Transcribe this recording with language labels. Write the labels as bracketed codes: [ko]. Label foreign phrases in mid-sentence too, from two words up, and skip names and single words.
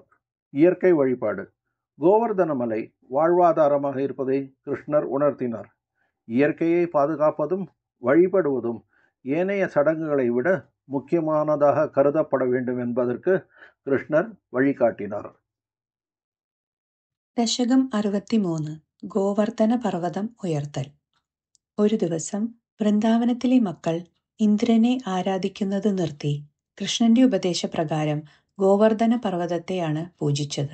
[ta] இயற்கை வழிபாடு. கோவர்தன மலை வாழ்வாதாரமாக இருப்பதை கிருஷ்ணர் உணர்த்தினார். இயற்கையை பாதுகாப்பதும் வழிபடுவதும் ஏனைய சடங்குகளை விட முக்கியமானதாக கருதப்பட வேண்டும் என்பதற்கு கிருஷ்ணர் வழிகாட்டினார். [ml] ദശകം 63 ഗോവർദ്ധന പർവ്വതം ഉയർത്തൽ. ഒരു ദിവസം വൃന്ദാവനത്തിലെ മക്കൾ ഇന്ദ്രനെ ആരാധിക്കുന്നത് നിർത്തി കൃഷ്ണന്റെ ഉപദേശപ്രകാരം ഗോവർദ്ധന പർവ്വതത്തെയാണ് പൂജിച്ചത്.